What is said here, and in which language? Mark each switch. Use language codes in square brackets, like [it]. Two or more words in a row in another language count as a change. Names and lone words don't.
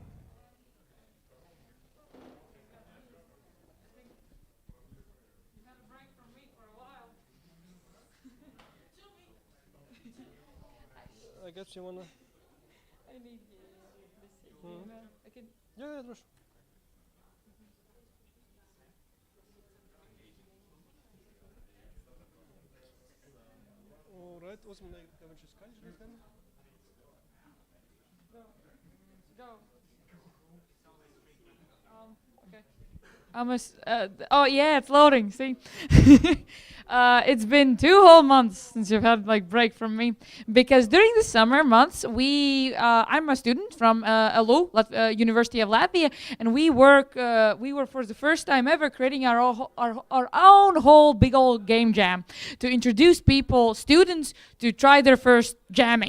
[en] I guess you wanna. I need I can. Yeah, трошки. Alright, [lv] uzmanīgi, tev viņš ir skaļš diezgan. [en] Go. Okay. Oh yeah, it's loading. See, it's been 2 whole months since you've had like break from me, because during the summer months I'm a student from LU, University of Latvia, and we were for the first time ever creating our own whole big old game jam to introduce students to try their first jamming.